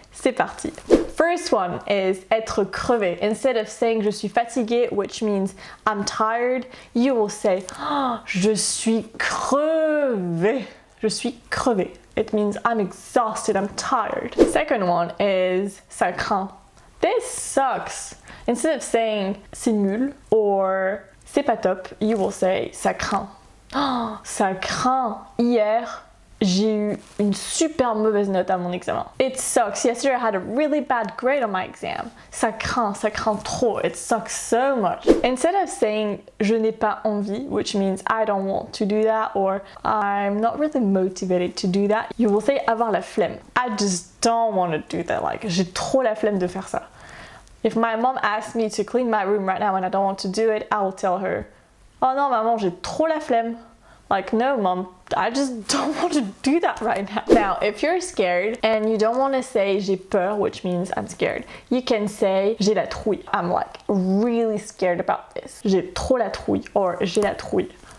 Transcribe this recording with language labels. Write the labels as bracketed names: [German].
[French] C'est parti! [English] First one is être crevé. Instead of saying [French] je suis fatigué, [English] which means I'm tired, you will say [French] je suis crevé. Je suis crevé. [English] It means I'm exhausted, I'm tired. Second one is [French] ça craint. [English] This sucks. Instead of saying [French] c'est nul [English] or [French] c'est pas top, [English] you will say [French] ça craint. Ça craint. Hier, j'ai eu une super mauvaise note à mon examen. [English] It sucks. Yesterday I had a really bad grade on my exam. [French] Ça craint trop. [English] It sucks so much. Instead of saying [French] je n'ai pas envie, [English] which means I don't want to do that or I'm not really motivated to do that, you will say [French] avoir la flemme. [English] I just don't want to do that. [French] Like, j'ai trop la flemme de faire ça. [English] If my mom asks me to clean my room right now and I don't want to do it, I will tell her, [French] oh non maman, j'ai trop la flemme. [English] Like, no mom, I just don't want to do that right now. Now, if you're scared and you don't want to say [French] j'ai peur, [English] which means I'm scared, you can say [French] j'ai la trouille. [English] I'm like really scared about this. [French] J'ai trop la trouille or j'ai la trouille.